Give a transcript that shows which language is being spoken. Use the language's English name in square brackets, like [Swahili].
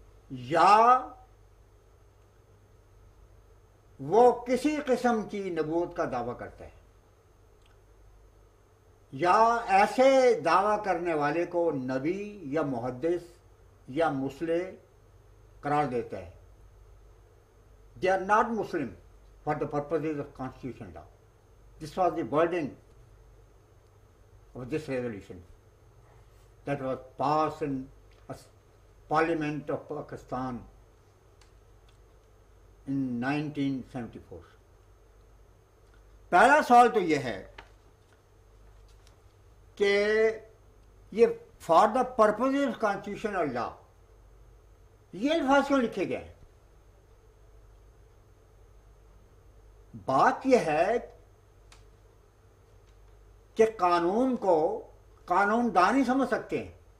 [Urdu] یا وہ کسی قسم کی نبوت کا دعویٰ کرتا ہے، یا ایسے دعویٰ کرنے والے کو نبی یا محدث یا مسلح قرار دیتا ہے. [English] They are not Muslim for the purposes of constitutional law. This was the wording of this resolution that was passed in a Parliament of Pakistan in 1974. [Urdu] پہلا سوال تو یہ ہے کہ یہ [English] for the purpose of constitution اور law, [Urdu] یہ الفاظ کیوں لکھے گئے ہیں؟ بات یہ ہے کہ قانون کو قانون دان ہی سمجھ سکتے ہیں.